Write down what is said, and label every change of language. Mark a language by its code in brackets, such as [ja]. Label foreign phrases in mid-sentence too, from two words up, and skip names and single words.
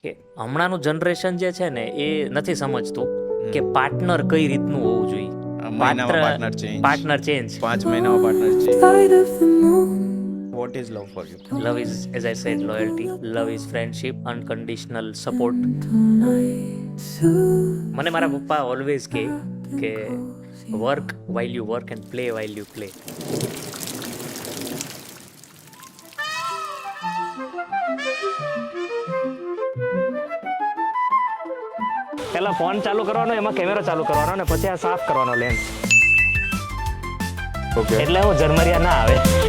[gu] કે હમણાંનું જનરેશન જે છે ને એ નથી સમજતું કે પાર્ટનર કઈ રીતનું હોવું જોઈએ. પાર્ટનર ચેન્જ. 5 મહિનામાં પાર્ટનર ચેન્જ. [en] What is love for you? Love is, as I said, loyalty. Love is friendship, unconditional support. [gu] મને મારા પપ્પા ઓલવેઝ કહે કે [en] વર્ક while you work and play while you play. [gu] પહેલા ફોન ચાલુ કરવાનો, એમાં કેમેરો ચાલુ કરવાનો ને પછી આ સાફ કરવાનો લેન્સ. [en] Okay. [gu] એટલે હું ઝરમરિયા ના આવે.